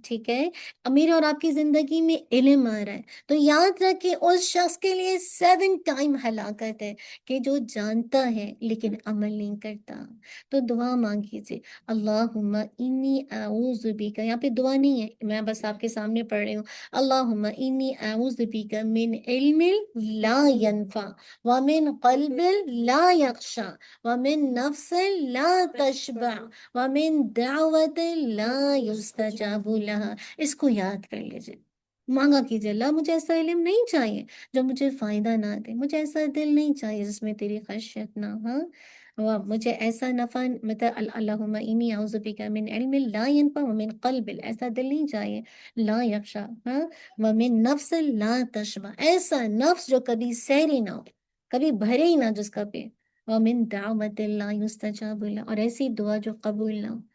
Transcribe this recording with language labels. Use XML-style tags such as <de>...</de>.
<ur>ٹھیک ہے، میرے اور آپ کی زندگی میں علم آ رہا ہے، تو یاد رکھیں اس شخص کے لیے 7 ٹائم ہلاکت ہے کہ جو جانتا ہے لیکن عمل نہیں کرتا. تو دعا مانگیے، اللہم انی اعوذ بک، یہاں پہ دعا نہیں ہے، میں بس آپ کے سامنے پڑھ رہی ہوں.</ur> <ar>اللہم انی اعوذ بک من علم لا ينفع ومن قلب لا يخشع ومن نفس لا تشبع ومن دعوت لا يستجاب لها.</ar> <ur>اس کو یاد کر لیجیے، مانگا کیجیے اللہ مجھے ایسا علم نہیں چاہیے جو مجھے فائدہ نہ دے، مجھے ایسا دل نہیں چاہیے جس میں تیری خشیت نہ. ہاں، مجھے ایسا نفع، مطلب اللہم انی اعوذ بک من علم لا ينفع ومن قلب، ایسا دل نہیں چاہیے لا یخشع، ہاں، ومن نفس لا تشبع، ایسا نفس جو کبھی سیری نہ ہو، کبھی بھرے ہی نہ جس کا پیٹ، ومن دعوت لا یستجاب لها، اور ایسی دعا جو قبول نہ ہو.</ur>